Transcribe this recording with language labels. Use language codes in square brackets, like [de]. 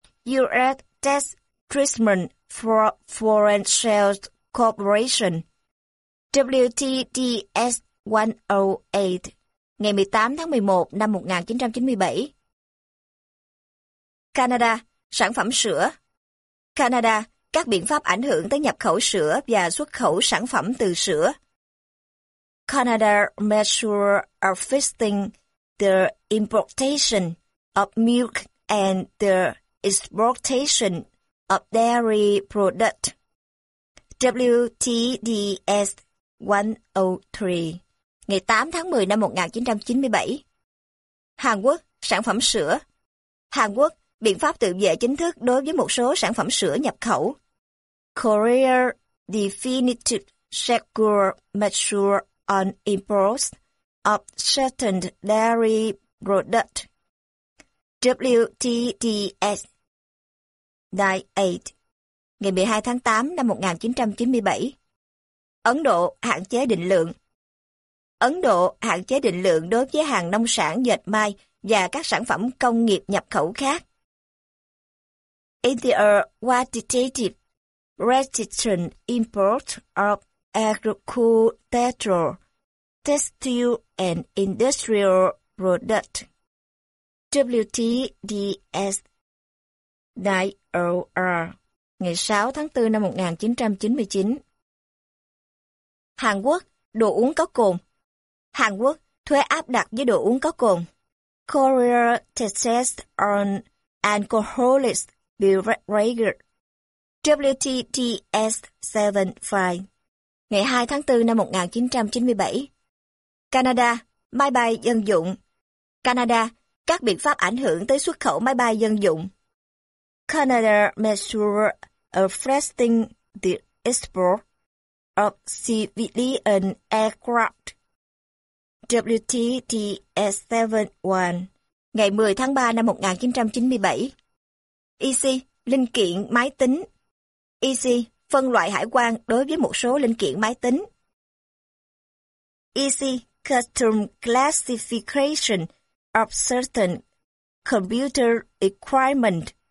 [en] US Tax Treatment for Foreign Sales Corporation WTTS 108 [vi] ngày 18 tháng 11 năm 1997. Canada, sản phẩm sữa. Canada, các biện pháp ảnh hưởng tới nhập khẩu sữa và xuất khẩu sản phẩm từ sữa. [en] Canada measure affecting the importation of milk and the exportation of dairy product. [vi] WTDS 103 ngày 8 tháng 10 năm 1997. Hàn Quốc, sản phẩm sữa. Hàn Quốc, biện pháp tự vệ chính thức đối với một số sản phẩm sữa nhập khẩu. [en] Korea definitive secure measure on imports of certain dairy product. [vi] WTDS 98 ngày 12 tháng 8 năm 1997. Ấn Độ hạn chế định lượng. Ấn Độ hạn chế định lượng đối với hàng nông sản dệt may và các sản phẩm công nghiệp nhập khẩu khác. [en] India quantitative restriction import of agricultural, textile and industrial product. [vi] WTDS 90R ngày 6 tháng 4 năm 1999. Hàn Quốc, đồ uống có cồn. Hàn Quốc, thuế áp đặt với đồ uống có cồn. [en] Korea taxes on alcoholic beverage. [vi] WTTS 75 ngày 2 tháng 4 năm 1997. Canada, máy bay dân dụng. Canada, các biện pháp ảnh hưởng tới xuất khẩu máy bay dân dụng. [en] Canada measure affecting the export of civilian aircraft. [vi] WTTS 71 ngày 10 tháng 3 năm 1997. EC, linh kiện máy tính. EC, phân loại hải quan đối với một số linh kiện máy tính. [en] EC, custom classification of certain computer equipment.